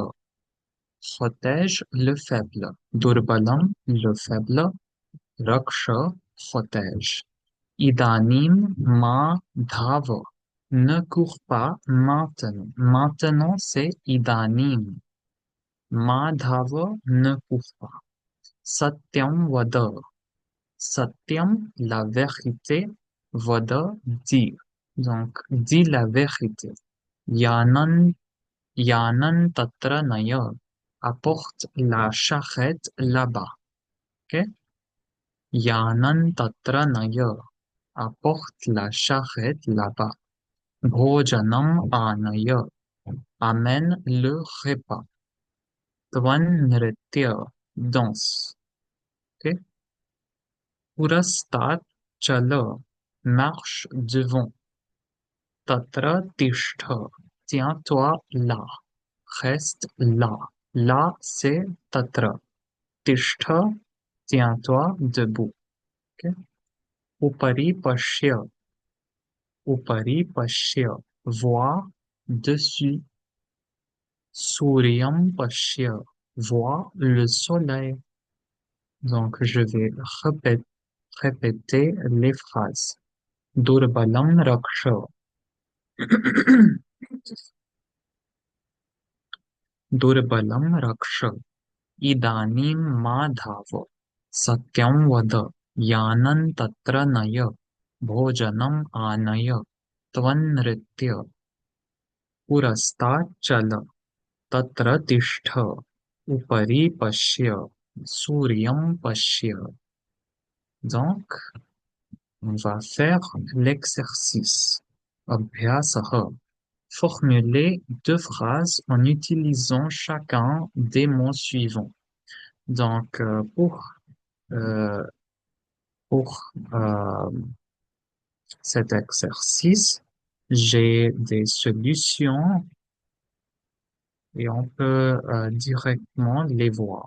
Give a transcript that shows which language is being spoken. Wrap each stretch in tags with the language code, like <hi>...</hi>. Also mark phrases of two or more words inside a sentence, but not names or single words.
<fr>Protège le faible. Durbalam, le faible.</fr> <sa>Raksha, protège. Idanim ma dhava.</sa> <fr>Ne cours pas maintenant. Maintenant, c'est idanim. Madhava ne court pas.</fr> <sa>Satyam vada. Satyam,</sa> <fr>la vérité. Vada, dire. Donc, dis la vérité.</fr> <sa>Yanan, yanan tatra naya.</sa> <fr>Apporte la charrette là-bas.</fr> <sa>Ok? Yanan tatra naya.</sa> <fr>Apporte la charrette là-bas.</fr> <sa>Bhojanam anaya.</sa> <fr>Amène le repas.</fr> <sa>Tvan nritya.</sa> <fr>Danse. Ok?</fr> <sa>Purastat chala,</sa> <fr>marche devant.</fr> <sa>Tatra tishtha,</sa> <fr>tiens-toi là. Reste là. Là, c'est tatra. Tishtha, tiens-toi debout.</fr> <sa>Ok? Upari pashya, upari pashya,</sa> <fr>vois dessus.</fr> <sa>Suryam pashya,</sa> <fr>vois le soleil. Donc, je vais répéter les phrases.</fr> <sa>Durbalam raksha. दुर्बलं रक्ष इदानीं मा धाव सत्यं वद यानं तत्र नय भोजनम् आनय त्वन्नृत्य पुरस्तात् चल तत्र तिष्ठ उपरि पश्य सूर्यं पश्य.</sa> <fr>Donc, on va faire l'exercice.</fr> <sa>Abhyasah.</sa> <fr>Formuler deux phrases en utilisant chacun des mots suivants. Donc, euh, pour cet exercice, j'ai des solutions et on peut directement les voir.</fr>